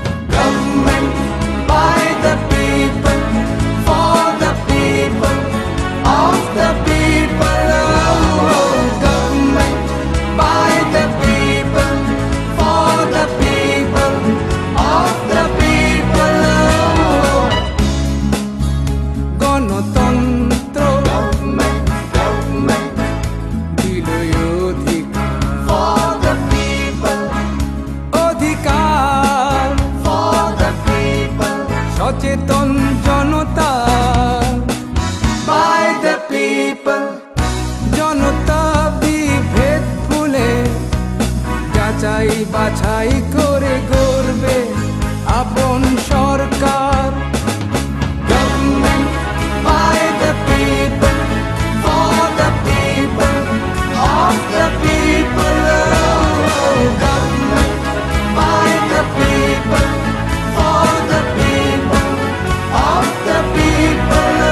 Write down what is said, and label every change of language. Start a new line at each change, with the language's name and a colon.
English: Government by the people, for the people, of the people. Oh, government by the people, for the people, of the people. Oh.
Bangla: গণতন্ত্র
English: government, government
Bangla: দিলই অধিকার,
English: for the people,
Bangla: অধিকার, for the people, সচেতন জনতা
English: by the people,
Bangla: জনতা বিভেদ ভুলে যাচাই বাছাই করে গড়বে আপন সরকার।
English: Government by the people, for the people, of the people. Oh, government by the people, for the people, of the people.